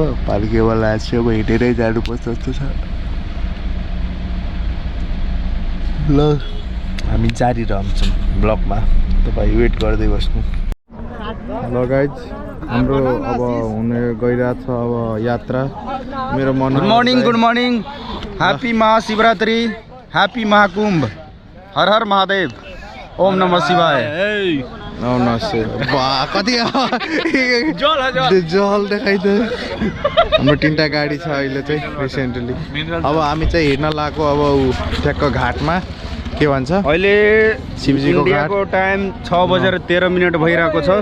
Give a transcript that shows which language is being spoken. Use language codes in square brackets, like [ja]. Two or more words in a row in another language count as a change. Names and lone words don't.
[ne] पार्किङवाला चाहिँ अब हिँडेरै जानुपर्छ जस्तो छ। ल हामी जारी रहन्छौँ ब्लगमा, तपाईँ वेट गर्दै बस्नु। ल गाइज, हाम्रो अब हुने गइरहेछ अब यात्रा। मेरो मन [en] good morning, happy Mahashivratri, happy Mahakumbh, [sa] हर हर महादेव, ओम नमः शिवाय। [ne] कति जल देखाइदियो। हाम्रो 3टा गाडी छ अहिले चाहिँ रिसेन्टली। अब हामी चाहिँ हिँड्न लागेको अब ठ्याक्क घाटमा, के भन्छ अहिले शिवजीको इन्डियाको टाइम 6:13 भइरहेको छ।